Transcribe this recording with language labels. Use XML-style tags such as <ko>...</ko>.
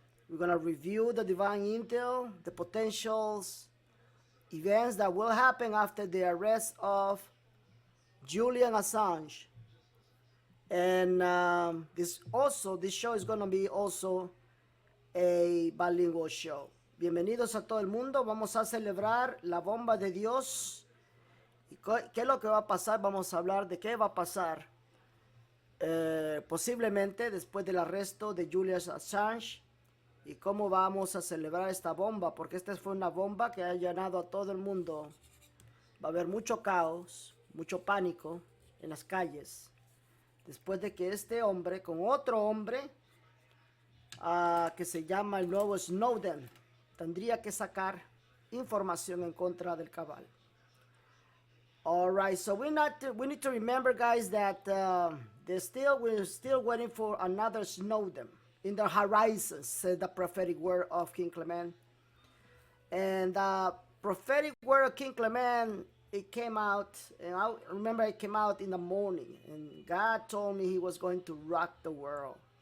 <en>We're going to review the divine intel, the potentials, events that will happen after the arrest of Julian Assange. And this show is going to be also a bilingual show.</en> <es>Bienvenidos a todo el mundo. Vamos a celebrar la bomba de Dios. ¿Y qué es lo que va a pasar? Vamos a hablar de qué va a pasar posiblemente después del arresto de Julian Assange y cómo vamos a celebrar esta bomba, porque esta fue una bomba que ha llenado a todo el mundo. Va a haber mucho caos, mucho pánico en las calles después de que este hombre con otro hombre que se llama el nuevo Snowden tendría que sacar información en contra del cabal.</es> <en>All right, so we need to remember, guys, that we're still waiting for another Snowden in the horizon, said the prophetic word of King Clement. And the prophetic word of King Clement, it came out, and I remember it came out in the morning, and God told me he was going to rock the world.</en>